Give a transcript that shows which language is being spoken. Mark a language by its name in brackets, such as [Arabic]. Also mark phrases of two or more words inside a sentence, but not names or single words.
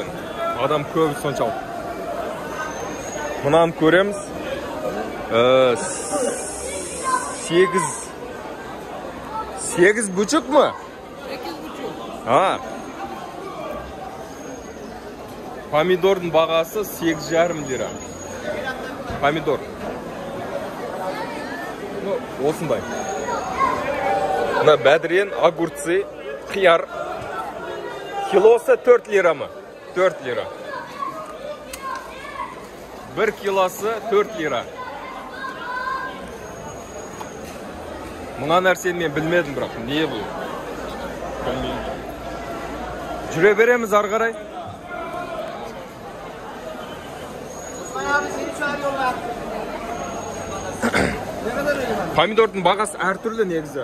[Kazakh] Адам көп соншалық. Мынаны көреміз. [Turkish] 8 buçuk mu? [Kazakh] 8,5. Pomidorun бағасы 8,5 lira. Pomidor. Осындай. Мына бәдірен, огурцы, қияр. [Turkish] Килосы 4 lira mı? 4 lira. [Kazakh] 1 kiloсы 4 lira. Мұна нәрсені мен білмедім бірақ. Не бұл? Жүре береміз ары қарай. Помидордың бағасы әртүрлі негізі.